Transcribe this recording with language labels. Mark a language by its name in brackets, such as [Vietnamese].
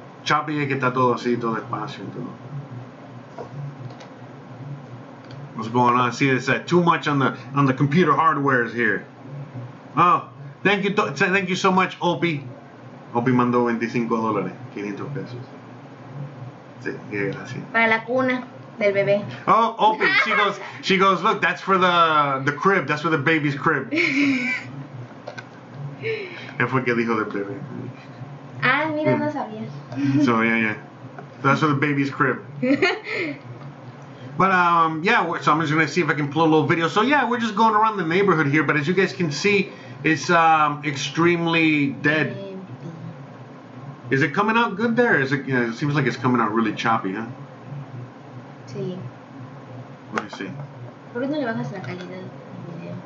[Spanish] Choppy es que está todo así, todo despacio y todo. [English] What's going on? See, it's too much on the computer hardwares here. Oh, thank you so much, Opie. [Spanish] Opie mandó $25, 500 pesos. Sí, gracias. Para la cuna del bebé. [English] Oh, Opie, she goes, look, that's for the crib. That's for the baby's crib. [Spanish] ¿Qué fue que dijo del bebé? Ah, mira, no sabía. [English] So yeah. That's for the baby's crib. But so I'm just gonna see if I can pull a little video. So yeah, we're just going around the neighborhood here, but as you guys can see, it's extremely dead. Is it coming out good there? Is it? It seems like it's coming out really choppy, huh? [Spanish] Sí. [English] Let me see. [Spanish] ¿Por qué no le bajas la calidad del video?